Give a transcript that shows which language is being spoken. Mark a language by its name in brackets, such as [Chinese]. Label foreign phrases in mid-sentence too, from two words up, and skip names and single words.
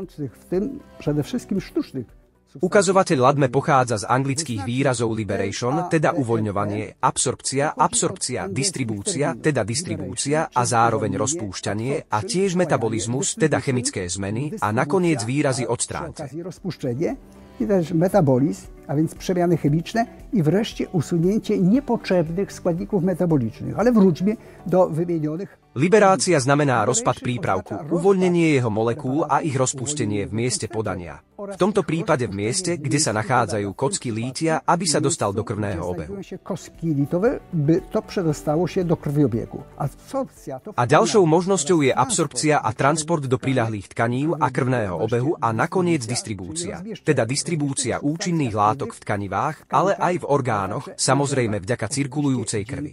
[Slovak] Ukazovateľ LADME pochádza z anglických výrazov liberation, teda uvoľňovanie, absorpcia, distribúcia, teda distribúcia a zároveň rozpúšťanie, a tiež metabolizmus, teda chemické zmeny, a nakoniec výrazy odstránte. [Polish] Metabolizm, a więc przemiany chemiczne, i wreszcie usunięcie niepotrzebnych składników metabolicznych. Ale wróćmy do wymienionych. [Slovak] Liberácia znamená rozpad prípravku, uvoľnenie jeho molekúl a ich rozpustenie v mieste podania. V tomto prípade v mieste, kde sa nachádzajú kocky lítia, aby sa dostal do krvného obehu. A ďalšou možnosťou je absorpcia a transport do priľahlých tkanív a krvného obehu a nakoniec distribúcia, teda distribúcia účinných látok v tkanivách, ale aj v orgánoch, samozrejme vďaka cirkulujúcej krvi.